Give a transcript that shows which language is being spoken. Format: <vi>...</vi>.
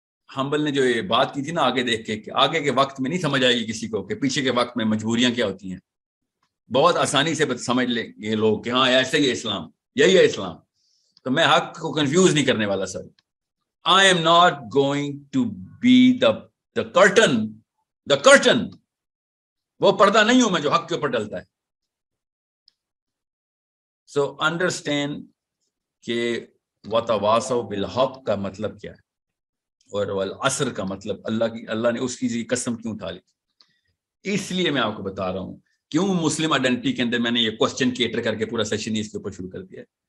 <ur>حنبل نے جو یہ بات کی تھی نا آگے دیکھ کے, کہ آگے کے وقت میں نہیں سمجھ آئے گی کسی کو کہ پیچھے کے وقت میں مجبوریاں کیا ہوتی ہیں. بہت آسانی سے سمجھ لیں یہ لوگ کہ ہاں ایسے ہی اسلام, یہی ہے اسلام. تو میں حق کو کنفیوز نہیں کرنے والا سر.</ur> <en>I am not going to be the curtain.</en> <ur>وہ پردہ نہیں ہوں میں جو حق کے اوپر ڈلتا ہے.</ur> <en>So understand</en> <ur>کہ</ur> <ar>وَتَوَاصَوْا بِالْحَقِّ</ar> <ur>کا مطلب کیا ہے, اور والعصر کا مطلب اللہ نے اس کی قسم کیوں اٹھا لی. اس لیے میں آپ کو بتا رہا ہوں کیوں مسلم آئیڈینٹی کے اندر میں نے یہ کوسچن کیٹر کر کے پورا سیشن اس کے اوپر شروع کر دیا ہے.</ur>